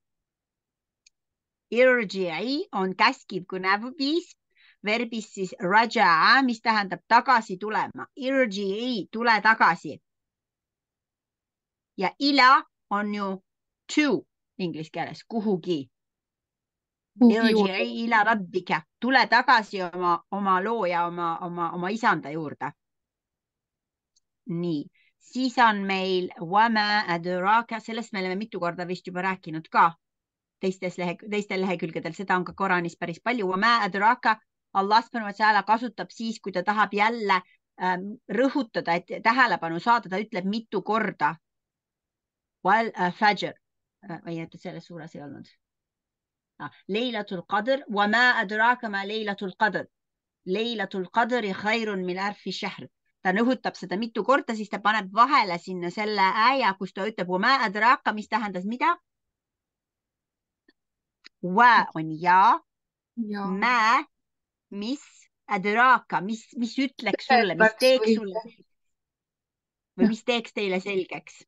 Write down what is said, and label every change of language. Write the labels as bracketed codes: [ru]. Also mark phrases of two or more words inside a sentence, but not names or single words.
[et] Irji'i on käskiv kõneviis, verbis siis raja'a, mis tähendab tagasi tulema. Irji'i, tule tagasi. Ja ila on ju to inglise keeles, kuhugi. [ar] ارجعي إلى ربك, [et] tule tagasi oma looja, oma isanda juurde. Nii, siis on meil [ar] وما أدراك, [et] sellest me oleme mitu korda vist juba rääkinud ka teistel lehekülgedel, seda on ka Koraanis päris palju. [ar] وما أدراك, [et] Allah kasutab siis, kui ta tahab jälle rõhutada, et tähelepanu saada, ta ütleb mitu korda. [ar] والفجر, [et] või et selles suures ei olnud. [ar] ليلة القدر وما أدراك ما ليلة القدر. ليلة القدر خير من ألف شهر. [et] Ta nõhutab seda mitu korda, siis ta paneb vahele sinna selle äja, kus ta ütleb [ar] وما أدراك, [et] mis tähendas mida? Wa on ja. Ma, mis adraka, mis ütleks sulle, mis teeks sulle või mis teeks teile selgeks?